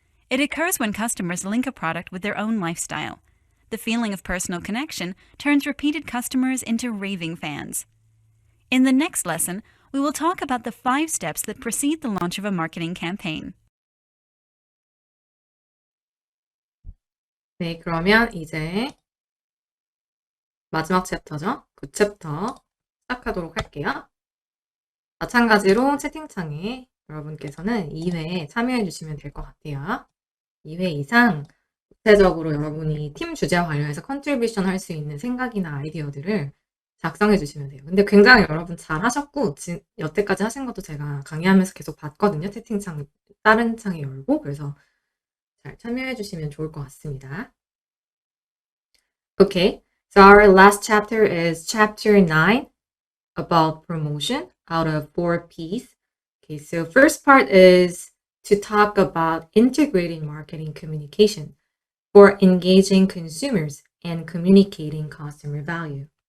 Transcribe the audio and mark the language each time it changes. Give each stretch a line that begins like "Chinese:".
English: It occurs when customers link a product with their own lifestyle. The feeling of personal connection turns repeated customers into raving fans. In the next lesson, we will talk about the 5 steps that precede the launch of a marketing campaign.
Korean: 네, 그러면 이제 마지막 챕터죠. 9챕터 시작하도록 할게요. 마찬가지로 채팅창에 여러분께서는 2회 참여해 주시면 될 것 같아요. 2회 이상 구체적으로 여러분이 팀 주제와 관련해서 컨트리뷰션 할 수 있는 생각이나 아이디어들을 작성해 주시면 돼요. 근데 굉장히 여러분 잘 하셨고, 여태까지 하신 것도 제가 강의하면서 계속 봤거든요. 채팅창 다른 창에 열고. 그래서 잘 참여해 주시면 좋을 것 같습니다.
English: Okay, so our last chapter is chapter 9 about promotion out of 4 P's. Okay, so first part is to talk about integrating marketing communication for engaging consumers and communicating customer value.